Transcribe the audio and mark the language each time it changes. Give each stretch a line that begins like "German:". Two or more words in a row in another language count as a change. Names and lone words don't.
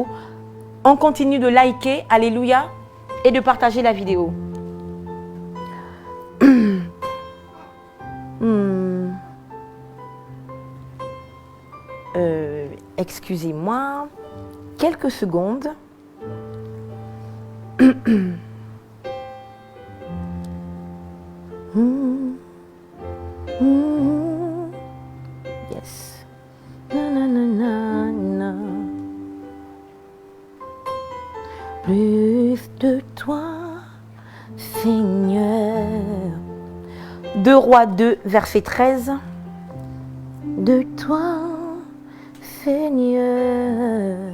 French: On continue de liker, alléluia, et de partager la vidéo. Excusez-moi, quelques secondes. Yes. Na, na, na, na, na. Plus de toi, Seigneur. 2 Rois 2, verset 13. De toi, Seigneur.